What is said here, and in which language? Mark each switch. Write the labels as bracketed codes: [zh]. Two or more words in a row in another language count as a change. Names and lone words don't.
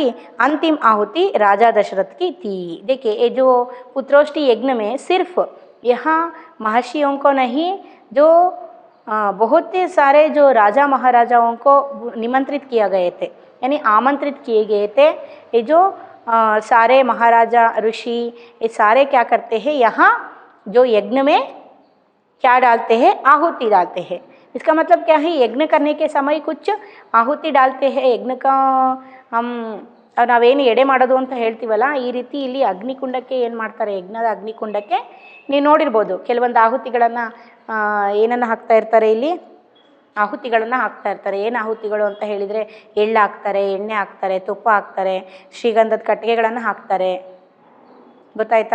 [hi] अंतिम आहुति राजा दशरथ की थी। देखिए ये जो पुत्रोष्टि यज्ञ में सिर्फ यहाँ महर्षियों को नहीं, जो बहुत सारे जो राजा महाराजाओं को निमंत्रित किया गए थे यानी आमंत्रित किए गए थे। ये जो सारे महाराजा ऋषि ये सारे क्या करते हैं, यहाँ जो यज्ञ में क्या डालते हैं? आहुति डालते हैं। इसका मतलब क्या है? यज्ञ करने के समय कुछ ಆಹುತಿ डालते हैं। यज्ञ का हम [kn] ನಾವೇನು ಎಡೆ ಮಾಡೋದು ಅಂತ ಹೇಳ್ತೀವಲ್ಲ, ಈ ರೀತಿ ಇಲ್ಲಿ ಅಗ್ನಿಕುಂಡಕ್ಕೆ ಏನು ಮಾಡ್ತಾರೆ, ಯಜ್ಞದ ಅಗ್ನಿಕುಂಡಕ್ಕೆ ನೀವು ನೋಡಿರ್ಬೋದು ಕೆಲವೊಂದು ಆಹುತಿಗಳನ್ನು ಏನನ್ನು ಹಾಕ್ತಾ ಇರ್ತಾರೆ, ಇಲ್ಲಿ ಆಹುತಿಗಳನ್ನು ಹಾಕ್ತಾ ಇರ್ತಾರೆ। ಏನು ಆಹುತಿಗಳು ಅಂತ ಹೇಳಿದರೆ ಎಳ್ಳು ಹಾಕ್ತಾರೆ, ಎಣ್ಣೆ ಹಾಕ್ತಾರೆ, ತುಪ್ಪ ಹಾಕ್ತಾರೆ, ಶ್ರೀಗಂಧದ ಕಟ್ಟಿಗೆಗಳನ್ನು ಹಾಕ್ತಾರೆ, ಗೊತ್ತಾಯ್ತಾ?